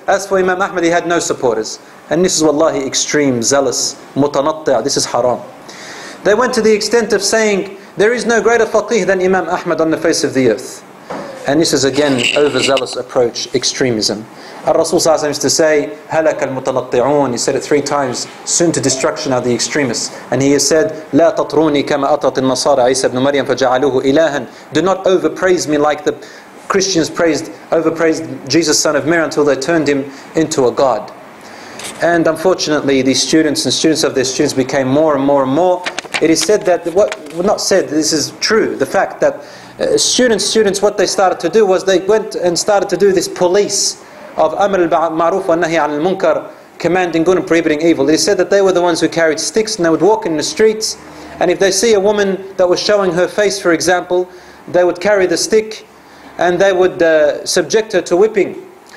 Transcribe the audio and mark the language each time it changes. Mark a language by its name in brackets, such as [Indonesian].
[English] As for Imam Ahmad, he had no supporters. And this is wallahi extreme, zealous, mutanatti', this is haram. They went to the extent of saying, there is no greater faqih than Imam Ahmad on the face of the earth. And this is again overzealous approach, extremism. Al-Rasul ﷺ used to say, [Arabic] هَلَكَ الْمُتَنَطِّعُونَ. [English] He said it 3 times, soon to destruction are the extremists. And he has said, [Arabic] لَا تَطْرُونِي كَمَا أَطَتِ النَّصَارَ عِيسَى بْنُ مَرْيَمَ فَجَعَلُوهُ إِلَهًا. [English] Do not overpraise me like the Christians overpraised Jesus, son of Mary, until they turned him into a god. And unfortunately, these students and students of their students became more and more and more. It is said that, this is true, the fact that students, what they started to do was they went and started to do this police of Amr al-Ma'ruf wa Nahi al-Munkar, commanding good and prohibiting evil. It is said that they were the ones who carried sticks, and they would walk in the streets, and if they see a woman that was showing her face, for example, they would carry the stick and they would subject her to whipping.